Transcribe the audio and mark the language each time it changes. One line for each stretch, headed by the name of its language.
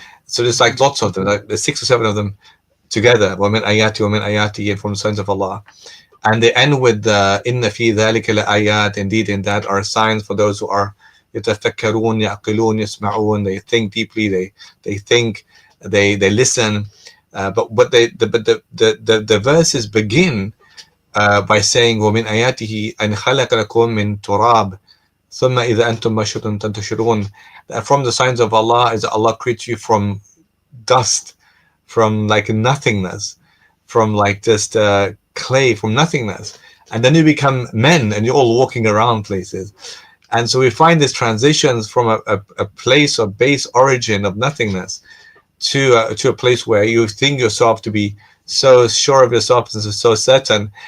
English: So there's like lots of them, like there's 6 or 7 of them together.
Arabic: وَمِنْ آيَاتِهِ وَمِنْ آيَاتِهِ,
English: and from the signs of Allah. And they end with
Arabic: إِنَّ فِي ذَلِكَ لَآيَاتٍ,
English: indeed in that are signs for those who are
Arabic: يَتَفَكَّرُونَ يَعْقِلُونَ يَسْمَعُونَ,
English: they think deeply, they think, they listen. But the verses begin by saying
Arabic: وَمِنْ آيَاتِهِ أَنْ خَلَقَ لَكُم مِّن تُرَابٍ ثُمَّ إِذَا أَنْتُمْ بَشَرٌ تَنْتَشِرُونَ.
English: From the signs of Allah is that Allah creates you from dust, from like nothingness, from like just clay, from nothingness, and then you become men and you're all walking around places. And so we find these transitions from a place of base origin of nothingness to a place where you think yourself to be so sure of yourself and so certain.